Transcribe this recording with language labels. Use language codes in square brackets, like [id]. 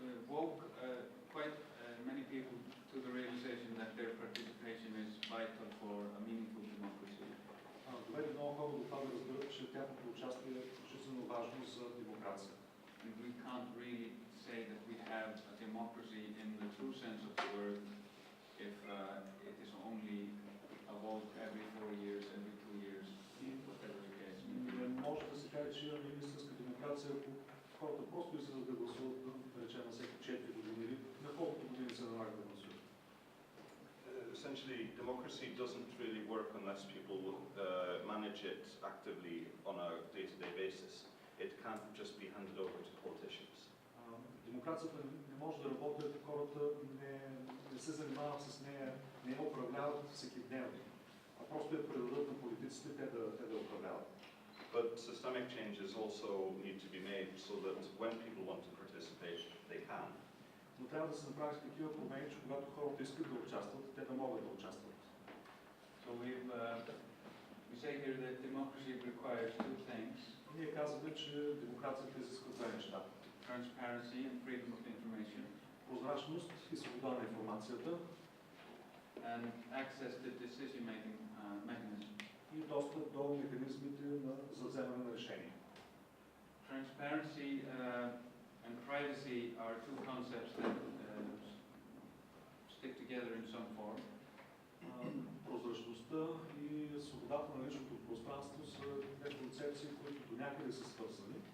[en] Woke quite many people to the realization that their participation is vital for a meaningful democracy. [bg] Доведе много хора до това да разберат, че тяхното участие е жизненно важно за демокрация. [en] We can't really say that we have a democracy in the true sense of the word if it is only a vote every 4 years, every 2 years, whatever the case. [bg] Не може да се каже, че имаме истинска демокрация, ако хората просто излизат да гласуват, да речем, на всеки 4 години или на колкото години се налага да гласуват. [en] Essentially, democracy doesn't really work unless people manage it actively on a day-to-day basis. It can't just be handed over to politicians. [bg] Демокрацията не може да работи, ако хората не се занимават с нея, не я управляват всекидневно, а просто я предадат на политиците, те да управляват. [en] But systemic changes also need to be made so that when people want to participate, they can. [bg] Но трябва да се направят такива промени, че когато хората искат да участват, те да могат да участват. [en] So we say here that democracy requires two things. [bg] Ние казваме, че демокрацията изисква две неща. [en] Transparency and freedom of information. [bg] Прозрачност и свобода на информацията. [en] And access to decision-making mechanisms. [bg] И достъп до механизмите за вземане на решения. [en] Transparency and privacy are two concepts that stick together in some form. [bg] Прозрачността и свободата на личното пространство са две концепции, които до някъде са свързани.